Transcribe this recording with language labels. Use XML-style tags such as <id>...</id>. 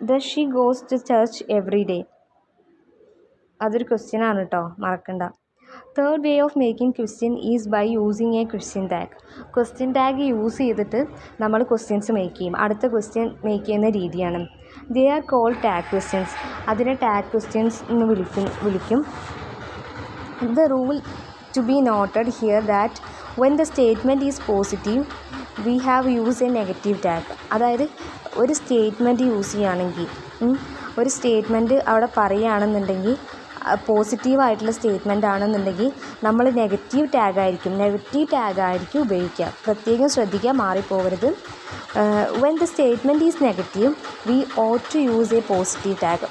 <en>she goes to church every day</en> <ml>അതൊരു question ആണ് കേട്ടോ, മറക്കണ്ട.</ml> <en>Third way of making question is by using a question tag.</en> <ml>Question tag use ചെയ്തിട്ട് നമ്മൾ questions make ചെയ്യും. അടുത്ത ക്വസ്റ്റ്യൻ മേക്ക് ചെയ്യുന്ന രീതിയാണ്.</ml> <en>They are called tag questions.</en> <ml>അതിനെ ടാഗ് ക്വസ്റ്റ്യൻസ് എന്ന് വിളിക്കും.</ml> <en>The rule to be noted here that when the statement is positive we have used a negative tag.</en> <ml>അതായത് ഒരു സ്റ്റേറ്റ്മെൻറ്റ് യൂസ് ചെയ്യുകയാണെങ്കിൽ, ഒരു സ്റ്റേറ്റ്മെൻറ്റ് അവിടെ പറയുകയാണെന്നുണ്ടെങ്കിൽ, പോസിറ്റീവായിട്ടുള്ള സ്റ്റേറ്റ്മെൻ്റ് ആണെന്നുണ്ടെങ്കിൽ നമ്മൾ നെഗറ്റീവ് ടാഗായിരിക്കും ഉപയോഗിക്കുക. പ്രത്യേകം ശ്രദ്ധിക്കുക, മാറിപ്പോകരുത്.</ml> <en>when the statement is negative we ought to use a positive tag.</en>